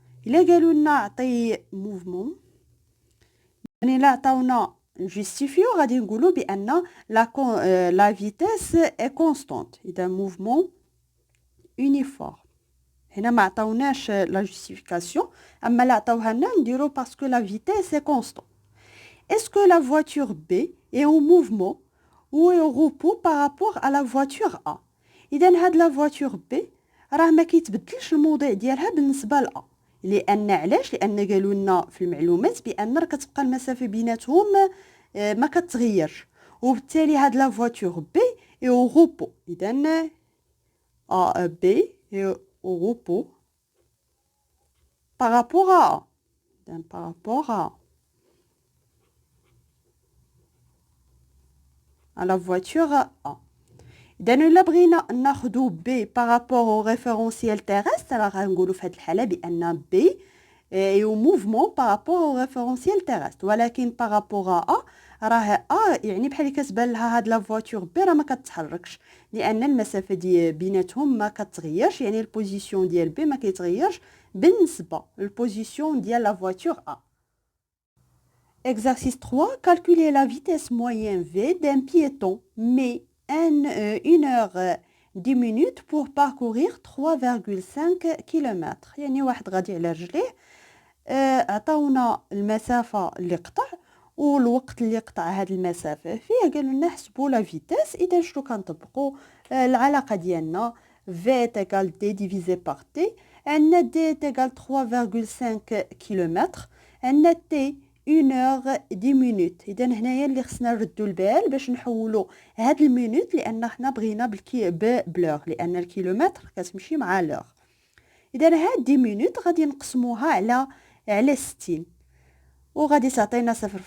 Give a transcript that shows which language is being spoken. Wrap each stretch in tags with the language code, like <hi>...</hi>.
<ar>الا قالوا لنا عطي موفمون يعني لا عطاونا جوستيفيو غادي نقولوا بان لا فيتيس اي كونستانت. اذا موفمون يونيفورم. هنا ما عطاوناش لا جوستيفيكاسيون اما لا عطاوها لنا نديرو باسكو لا فيتيس اي كونستانت.</ar> <fr>Est-ce que la voiture B est en mouvement ou est au repos par rapport à la voiture A؟</fr> <ar>إذن هاد لا voiture B راه ما كيتبدلش الموضع ديالها بالنسبة ل A. لأن علاش؟ لأن قالوا لنا في المعلومات بأن راه كتبقى المسافة بيناتهم ما كتغيرش وبالتالي هاد لا voiture B</ar> <fr>est au repos. إذن A B est au repos par rapport à A. إذن par rapport à la voiture A.</fr> <ar>إذا إلا بغينا ناخدو B بارابور</ar> <fr>au référentiel terrestre</fr> <ar>راه غنقولو في هاد الحالة بأن B</ar> <fr>est au mouvement</fr> <ar>بارابور au référentiel terrestre. ولكن بارابور A راه A يعني بحال كتبان لها هاد لا فواتور B راه ما كتتحركش لأن المسافة ديال بيناتهم ما كتغيرش. يعني البوزيسيون ديال B ما كيتغيرش بالنسبة للبوزيسيون ديال لا فواتور A.</ar> <fr>Exercice 3. Calculer la vitesse moyenne V d'un piéton met 1 heure 10 minutes pour parcourir 3,5 km.</fr> <ar>يعني واحد غادي على رجليه عطاونا المسافة اللي قطع والوقت اللي قطع هاد المسافة فيه. قالوا لنا حسبوا لا فيتاس. إذا شنو كنطبقوا العلاقة ديالنا</ar> <fr>V égale D divisé par T.</fr> <ar>عندنا D</ar> <fr>égale 3,5 km.</fr> <ar>عندنا T</ar> <fr>1 heure 10 minutes.</fr> <ar>اذا هنايا اللي خصنا نردوا البال باش نحولوا هاد المينوت لان حنا بغينا بلور لان الكيلومتر كتمشي مع لور. اذا هاد 10 مينوت غادي نقسموها على 60 وغادي تعطينا 0.166.</ar>